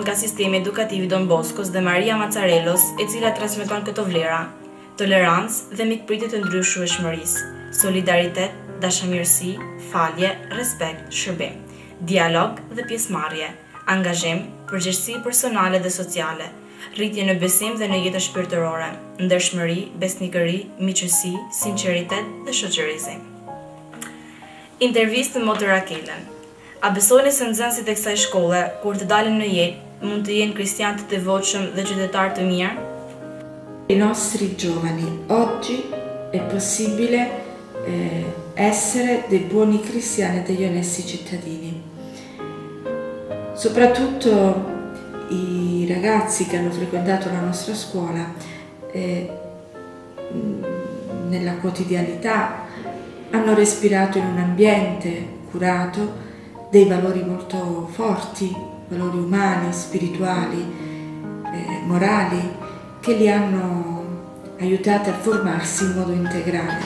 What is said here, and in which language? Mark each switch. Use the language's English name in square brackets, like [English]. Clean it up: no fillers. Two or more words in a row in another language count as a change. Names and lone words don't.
[Albanian] nga sistemi edukativ i Don Boscos dhe Maria Mazzarelos, e cila transmeton këto vlera: tolerancë dhe mikpritje të ndryshueshmërisë, solidaritet, dashamirësi, falje, respekt, shërbim, dialog dhe pjesëmarrje, angazhim, përgjegjësi personale dhe sociale, rritje në besim dhe në jetë shpirtërore, ndershmëri, besnikëri, miqësi, sinqeritet dhe shoqërizim. Intervistë me Motër Rakelën. A besoni se nxënësit e kësaj shkolle, kur të dalin në jetë, mund të jenë kristianë të devotshëm dhe qytetarë të mirë? [Italian] I nostri giovani, oggi è possibile essere dei buoni cristiani e degli onesti cittadini. Soprattutto i ragazzi che hanno frequentato la nostra scuola nella quotidianità hanno respirato in un ambiente curato dei valori molto forti, valori umani, spirituali, morali, che li hanno aiutati a formarsi in modo integrale.